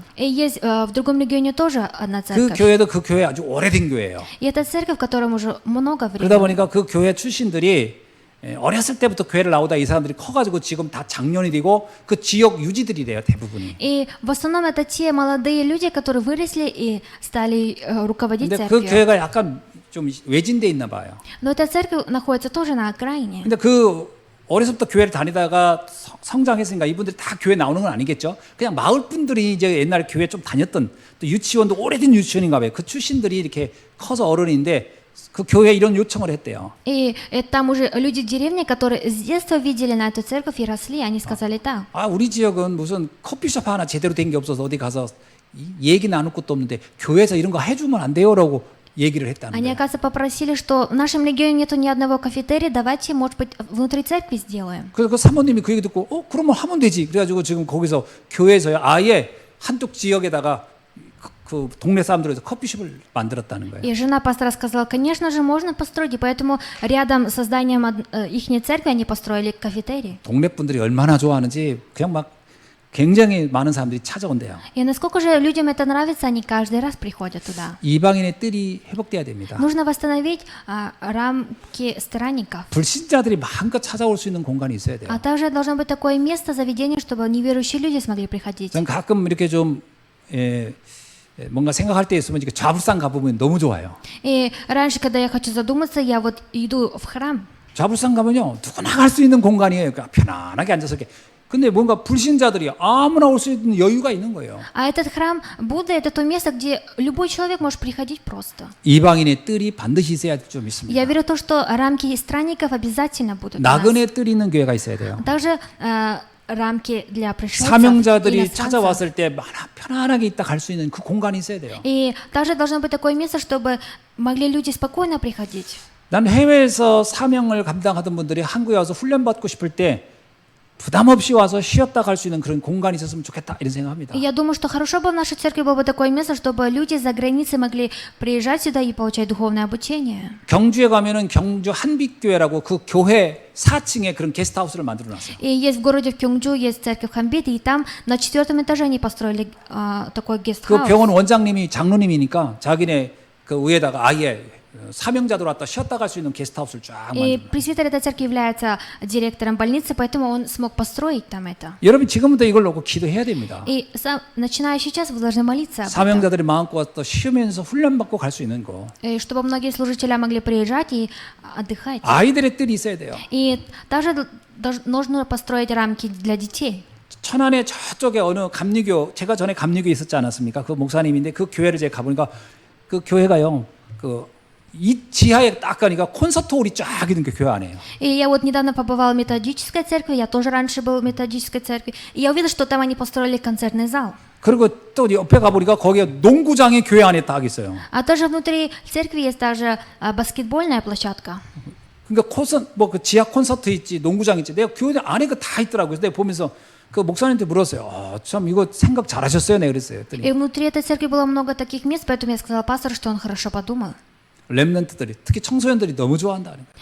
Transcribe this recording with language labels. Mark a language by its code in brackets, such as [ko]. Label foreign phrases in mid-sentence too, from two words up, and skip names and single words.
[ru] И есть в другом регионе тоже одна [ko] 그 [ru] церковь. [ko] 교회도 그 교회 아주 오래된 교회예요. [ru] И это церковь, в которой уже много времени. [ko] 그러다 보니까 그 교회 출신들이 어렸을 때부터 교회를 나오다 이 사람들이 커가지고 지금 다 장년이 되고 그 지역 유지들이래요 대부분이. [ru] И в основном это те молодые люди, которые выросли и стали руководить [ko] 근데 그 [ru] церковью. [ko] 교회가 약간 좀 외진돼 있나 봐요. [ru] Но эта церковь находится тоже на окраине. [ko] 근데 그 어려서부터 교회를 다니다가 성장했으니까 이분들이 다 교회 나오는 건 아니겠죠. 그냥 마을 분들이 이제 옛날 교회 좀 다녔던 또 유치원도 오래된 유치원인가 봐요. 그 출신들이 이렇게 커서 어른인데 그 교회에 이런 요청을 했대요. [ru] И там уже люди деревни, которые с детства видели на эту церковь и росли, они сказали так. [ko] 우리 지역은 무슨 커피숍 하나 제대로 된 게 없어서 어디 가서 얘기 나눌 것도 없는데 교회에서 이런 거 해주면 안 돼요라고 얘기를 했다는 [ru] Они, [ko] 거예요. [ru] оказывается, попросили, что в нашем регионе нету ни одного кафетерия, давайте, может быть, внутри церкви сделаем. [ko] 그래서 그 사모님이 그 얘기 듣고 그러면 하면 되지. 그래가지고 지금 거기서 교회에서요 아예 한쪽 지역에다가 그 동네 사람들에서 커피숍을 만들었다는 거예요. [ru] И жена пастора сказала, конечно же, можно построить, и поэтому рядом с зданием ихней церкви они построили кафетерий. [ko] 동네 분들이 얼마나 좋아하는지 그냥 막 굉장히 많은 사람들이 찾아온대요. [ru] И насколько же людям это нравится, они каждый раз приходят туда. [ko] 이방인의 뜰이 회복돼야 됩니다. [ru] Нужно восстановить рамки странников. [ko] 불신자들이 마음껏 찾아올 수 있는 공간이 있어야 돼요. [ru] А также должно быть такое место, заведение, чтобы неверующие люди смогли приходить. [ko] 전 가끔 이렇게 좀 뭔가 생각할 때 있으면 이렇게 좌불상 가보면 너무 좋아요. [ru] И раньше, когда я хочу задуматься, я вот иду в храм. [ko] 좌불상 가면요 누구나 갈 수 있는 공간이에요. 그러니까 편안하게 앉아서 이렇게. 근데 뭔가 불신자들이 아무나 올 수 있는 여유가 있는 거예요. [ru] А этот храм Будды — это то место, где любой человек может приходить просто. [ko] 이방인의 뜰이 반드시 있어야 될 줄 믿습니다. [ru] Я верю в то, что рамки странников обязательно будут. у нас. [ko] 나그네 뜰이 있는 교회가 있어야 돼요. [ru] Также рамки для пришельцев, [ko] 사명자들이 [ru] иностранцев. [ko] 찾아왔을 때 편안하게 있다 갈 수 있는 그 공간이 있어야 돼요. [ru] И также должно быть такое место, чтобы могли люди спокойно приходить. [ko] 난 해외에서 사명을 감당하던 분들이 한국에 와서 훈련받고 싶을 때 부담 없이 와서 쉬었다 갈 수 있는 그런 공간이 있었으면 좋겠다 이런 생각합니다. [ru] И я думаю, что хорошо бы в нашей церкви было бы такое место, чтобы люди за границей могли приезжать сюда и получать духовное обучение. [ko] 경주에 가면은 경주 한빛교회라고 그 교회 4층에 그런 게스트하우스를 만들어 놨어요. [ru] И есть в городе в Кёнгджу есть церковь Хамбит, и там на 4-м этаже они построили такой [ko] 그 [ru] гестхаус. [ko] 병원 원장님이 장로님이니까 자기네 그 위에다가 아예 사명자들 왔다 쉬었다 갈 수 있는 게스트하우스를 쫙 [ru] И [ko] 만듭니다. [ru] пресвитер этой церкви является директором больницы, поэтому он смог построить там это. [ko] 여러분 지금부터 이걸 놓고 기도해야 됩니다. [ru] И начиная сейчас вы должны молиться об этом. [ko] 사명자들이 마음껏 왔다 쉬면서 훈련받고 갈 수 있는 거. [ru] И чтобы многие служители могли приезжать и отдыхать. [ko] 아이들의 뜰이 있어야 돼요. [ru] И также нужно построить рамки для детей. [ko] 천안의 저쪽에 어느 감리교, 제가 전에 감리교에 있었지 않았습니까? 그 목사님인데 그 교회를 제가 가보니까 그 교회가요, 이 지하에 딱 가니까 콘서트홀이 쫙 있는 게 교회 안에요. [ru] И я вот недавно побывала в методической церкви, я тоже раньше был в методической церкви, и я увидела, что там они построили концертный зал. [ko] 그리고 또 옆에 가보니까 거기에 농구장이 교회 안에 딱 있어요. [ru] А тоже внутри церкви есть также баскетбольная площадка. [ko] 그러니까 그 지하 콘서트 있지, 농구장 있지. 내가 교회 안에 그 다 있더라고요. 그래서 내가 보면서 그 목사님한테 물었어요. 참 이거 생각 잘하셨어요, 네 그랬어요. [ru] И [ko] 그랬더니 [ru] внутри этой церкви было много таких мест, поэтому я сказала пастору, что он хорошо подумал. [ko] 렘넌트들이 특히 청소년들이 너무 좋아한다는 거예요.